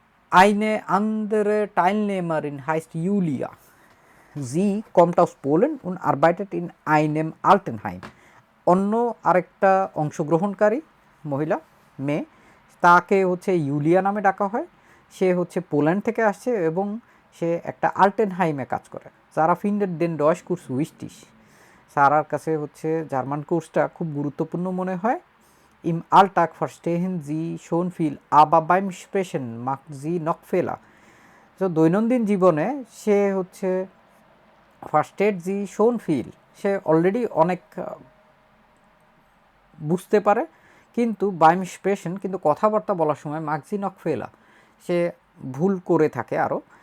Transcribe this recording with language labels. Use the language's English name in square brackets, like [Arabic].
[German] Eine andere Teilnehmerin heißt Julia. Sie kommt aus Polen und arbeitet in einem Altenheim. [Bangla] অন্য আরেকটা অংশগ্রহণকারী মহিলা মেয়ে, তাকে হচ্ছে ইউলিয়া নামে ডাকা হয়। সে হচ্ছে পোল্যান্ড থেকে আসছে এবং সে একটা আল্টেনহাইমে কাজ করে। [German] সারা ফিন্ডের দেন ডয়েশ কোর্স উইস্টিস, [Bangla] সারার কাছে হচ্ছে জার্মান কোর্সটা খুব গুরুত্বপূর্ণ মনে হয়। [German] Im Alltag verstehen sie schon viel, aber beim Sprechen macht sie noch Fehler. [Bangla] তো দৈনন্দিন জীবনে সে হচ্ছে [German] versteht sie schon viel, [Bangla] সে অলরেডি অনেক বুঝতে পারে, কিন্তু [German] beim Sprechen [Bangla] কিন্তু কথাবার্তা বলার সময় [German] macht sie noch Fehler, [Bangla] সে ভুল করে থাকে আরও।